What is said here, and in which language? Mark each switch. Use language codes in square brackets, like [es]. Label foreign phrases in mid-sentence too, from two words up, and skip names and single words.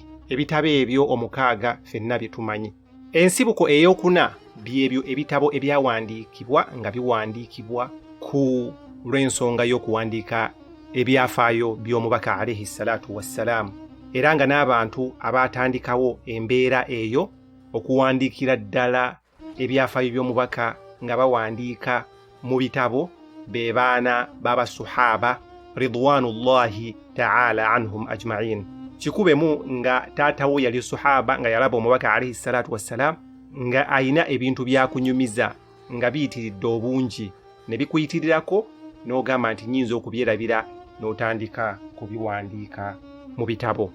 [lg] Ebitabo ebyo 6 ffenna bye tumanyi. Ensibuko ey'okuna byebyo ebitabo ebyawandiikibwa nga biwandiikibwa ku lw'ensonga y'okuwandiika ebyafaayo by'omubaka [ar] عليه الصلاة والسلام, [lg] era nga n'abantu abaatandikawo embeera eyo okuwandiikira ddala ebyafaayo by'omubaka nga bawandiika mu bitabo be baana b'abasuhaaba [ar] رضوان الله تعالى عنهم أجمعين. [lg] Kikubemu nga taatawo yali suhaaba nga yalaba omubaka [ar] عليه الصلاة والسلام [lg] nga ayina ebintu byakunyumiza nga biyitiridde obungi, ne bikuyitirirako n'ogamba nti nyinza okubyerabira n'otandika kubiwandiika mu bitabo.